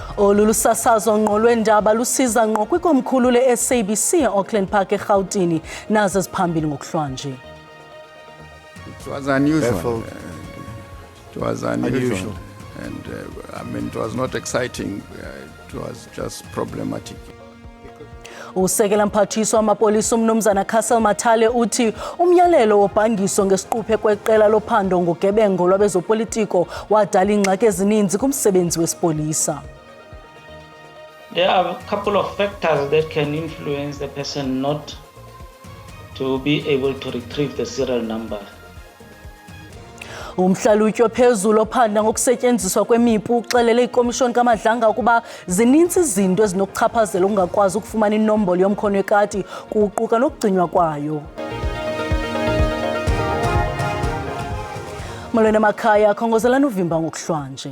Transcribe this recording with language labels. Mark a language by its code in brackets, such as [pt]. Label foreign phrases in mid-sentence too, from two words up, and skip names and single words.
[xh] Lolu lusasazo ngqo lwendaba lusiza ngqo kwikomkhulu le-SABC e-Auckland Park eGauteng nazo ziphambili ngokuhlwanje. [en] It was unusual. It was unusual. And I mean, it was not exciting. It was just problematic. [xh] Usekela mphathiswa wamapolisa umnumzana Castle Mathale uthi umyalelo wobhangiso ngesiquphe kweqela lophando ngogebengo lwabezopolitiko wadala ingxaki ezininzi kumsebenzi wesipolisa. [en] There are a couple of factors that can influence the person not to be able to retrieve the serial number. [xh] Umhlalutyi ophezulu ophanda ngokusetyenziswa kwemipu uxelele ikomishoni kaMadlanga ukuba zininzi izinto ezinokuchaphazela ungakwazi ukufumana inombolo yomkhonwekati kuquka nokugcinywa kwayo. Molweni emakhaya khongozelana uvimba ngokuhlwanje.